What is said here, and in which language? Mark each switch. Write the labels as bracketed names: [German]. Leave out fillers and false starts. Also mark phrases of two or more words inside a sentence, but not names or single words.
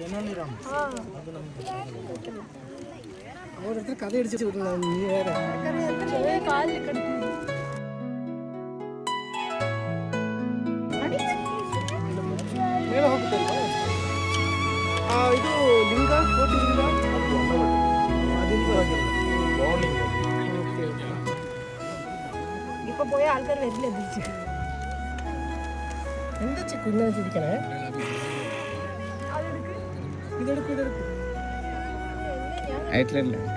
[Kannada] ಅವ್ರ ಹತ್ರ ಕதை ಹಿಡಿಸಿ ನೀ ಬೇರೆ ಕಾಲು ಕಟ್ತೀನಿ. ಮೇಲೆ ಹೋಗುತ್ತಲ್ವಾ ಇದು ಲಿಂಗ, ಕೋಟಿ ಲಿಂಗ, [Malayalam] ഇപ്പൊ പോയ ആൾക്കാർ വരില്ല തിരിച്ച്. എന്താ കുഞ്ഞു ചിരിക്കണേ? ഇതെടുക്കും ആയിട്ടില്ല.